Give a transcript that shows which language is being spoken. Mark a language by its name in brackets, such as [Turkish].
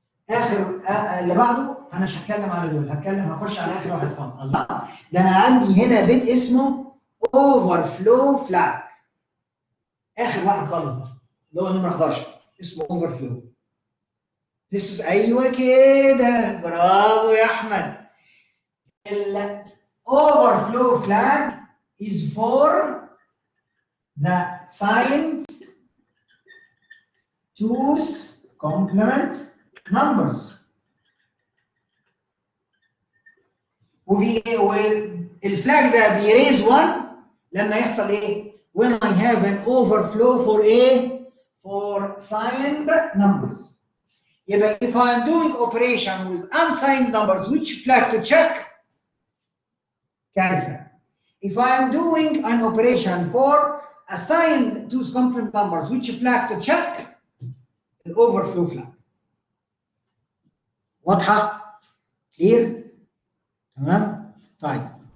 [Arabic] اخر اللي بعده انا مش هتكلم على دول، هخش على اخر واحد خالص. الله، ده انا عندي هنا بيت اسمه overflow flag. اخر واحد خالص اللي هو نمره 11 اسمه overflow. [English] This is [Arabic] ايوه كده، برافو يا احمد. [English] ال overflow flag is for the signed twos complement numbers. [Arabic] والفلاج ده بيريز 1 لما يحصل ايه؟ [English] when I have an overflow for signed numbers. [Arabic] يبقى [English] if I'm doing operation with unsigned numbers, which flag to check? Carry flag. If I'm doing an operation for assigned twos complement numbers, which flag to check? The overflow flag. [Arabic] واضحة؟ [English] clear؟ [Arabic] تمام؟ طيب.